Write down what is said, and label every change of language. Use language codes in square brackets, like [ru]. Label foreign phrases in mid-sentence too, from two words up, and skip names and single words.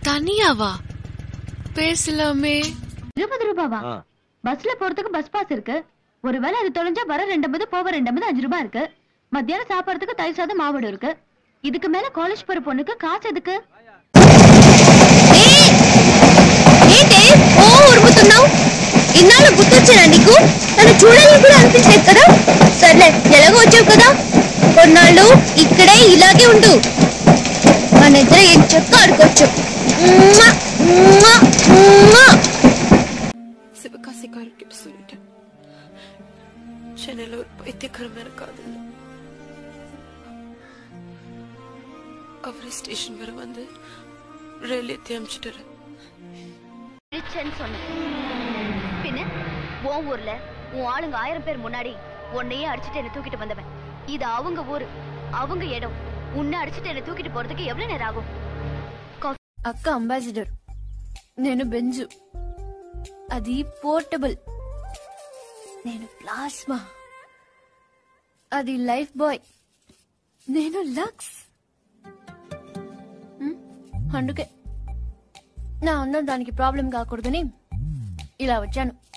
[ta] தனியாவா? பேசலாமே. 20 ரூபாவா? பஸ்ல போறதுக்கு பஸ் பாஸ் இருக்கு. ஒருவேளை அது தொலைஞ்சா வர 2 போக 2 5 ரூபாய் இருக்கு. மத்தியானம் சாப்பிடறதுக்கு தயிர் சாதம் மாவடு இருக்கு. இதுக்கு மேல காலேஜ் போற பொண்ணுக்கு காசு எதுக்கு? [te] ఇన్నాళ్ళు గుర్తొచ్చానా నీకు? నన్ను చూడాలని కూడా అనిపించలేదు కదా? సర్లే, ఎలాగో వచ్చావు కదా, కొన్నాళ్ళు ఇక్కడే ఇలాగే ఉండు. మన ఇద్దరు ఏం చెక్క ఆడుకోవచ్చు. [ta] சிவகாசிக்காரர் கிட்ட சொல்லிட்டேன். சென்னையில ஒரு பைத்தியக்காரமான காதல். அவரு ஸ்டேஷன் வர வந்து ரயில் ஏத்தி அமிச்சிட்டாரு. பின்ன உன் ஊர்ல உன் ஆளுங்க 1000 பேர் முன்னாடி உன்னையே அடிச்சுட்டு என்ன தூக்கிட்டு வந்தவன். இது அவங்க ஊரு, அவங்க இடம். உன்னை அடிச்சுட்டு என்ன தூக்கிட்டு போறதுக்கு எவ்வளவு நேரம் ஆகும்? [te] అక్క అంబాసిడర్, నేను బెంజు, అది పోర్టబుల్. నేను ప్లాస్మా, అది లైఫ్ బాయ్. నేను లక్స్. అందుకే నా అన్న దానికి ప్రాబ్లం కాకూడదని ఇలా వచ్చాను.